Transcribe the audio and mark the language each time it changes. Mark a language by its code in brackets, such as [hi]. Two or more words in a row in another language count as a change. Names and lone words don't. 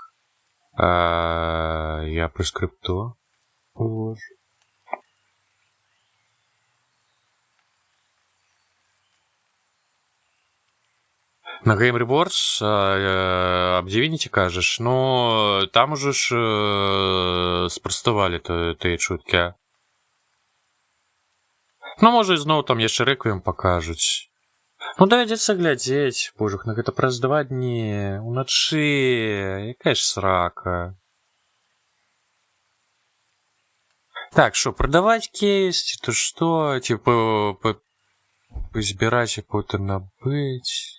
[uk] Я при скрипту. На Game Rewards об Divinity кажеш, ну там уже ж спростували тієї чутки. Ну, може, знову там яшчэ Реквієм покажуць. [be] Ну, давядзецца глядзець, божух, на гэта праз 2 дні, уначы, якая ж срака. Так, що, продаваць кейс, ці то што, ці збіраць і потым набыць.